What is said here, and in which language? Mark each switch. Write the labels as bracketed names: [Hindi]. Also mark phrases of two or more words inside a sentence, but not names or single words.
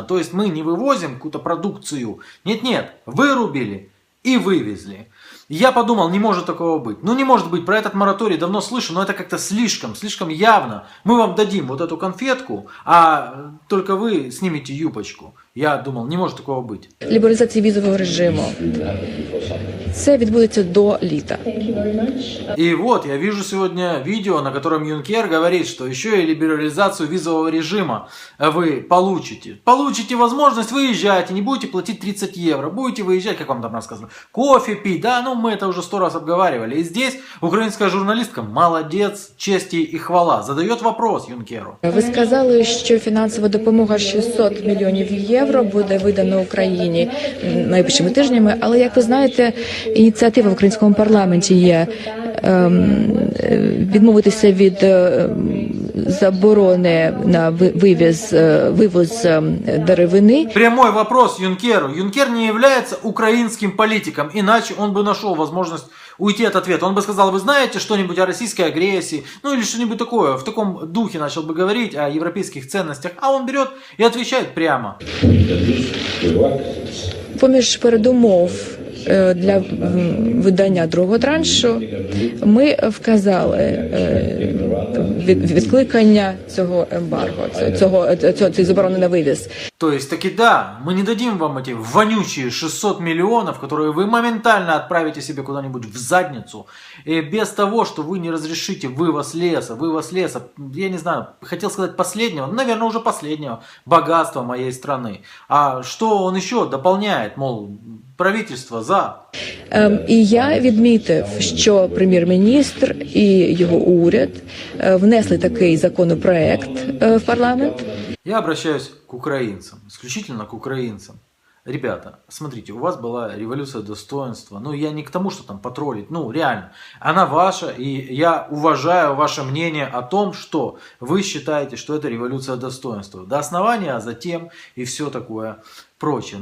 [Russian] То есть мы не вывозим какую-то продукцию. Нет-нет, вырубили и вывезли. Я подумал, не может такого быть. Ну не может быть, про этот мораторий давно слышу, но это как-то слишком явно. Мы вам дадим вот эту конфетку, а только вы снимете юбочку. Я думал, не может такого быть. [Ukrainian] Лібералізації візового режиму. Це відбудеться до літа. [Russian] И вот я вижу сегодня видео, на котором Юнкер говорит, что еще и либерализацию визового режима вы получите. Получите возможность, выезжайте, не будете платить 30 евро, будете выезжать, как вам там рассказано, кофе пить, да, ну мы это уже 100 раз обговаривали. И здесь украинская журналистка, молодец, честь и хвала, задает вопрос Юнкеру. [Ukrainian] Ви сказали, що фінансова допомога 600 мільйонів євро буде видана Україні найближчими тижнями, але, як ви знаєте, ініціатива в українському парламенті є відмовитися від заборони на вивоз деревини. [Russian] Прямой вопрос Юнкеру. Юнкер не является украинским политиком, иначе он бы нашел возможность уйти от ответа. Он бы сказал, вы знаете что-нибудь о российской агрессии, ну или что-нибудь такое, в таком духе начал бы говорить о европейских ценностях, а он берет и отвечает прямо. [Ukrainian] Поміж передумов для видання другого траншу ми вказали відкликання цього ембарго, цієї заборони на вивіз. [Russian] То есть, таки да, мы не дадим вам эти вонючие 600 миллионов, которые вы моментально отправите себе куда-нибудь в задницу, и без того, что вы не разрешите вывоз леса, я не знаю, хотел сказать последнего, наверное, уже последнего богатства моей страны. А что он еще дополняет, мол, правительство за. [Ukrainian] І я відмітив, що прем'єр-міністр і його уряд внесли такий законопроект в парламент. [Russian] Я обращаюсь к украинцам, исключительно к украинцам. Ребята, смотрите, у вас была революция достоинства. Ну, я не к тому, что там потроллить. Ну, реально, она ваша, и я уважаю ваше мнение о том, что вы считаете, что это революция достоинства. До основания, а затем и все такое прочее.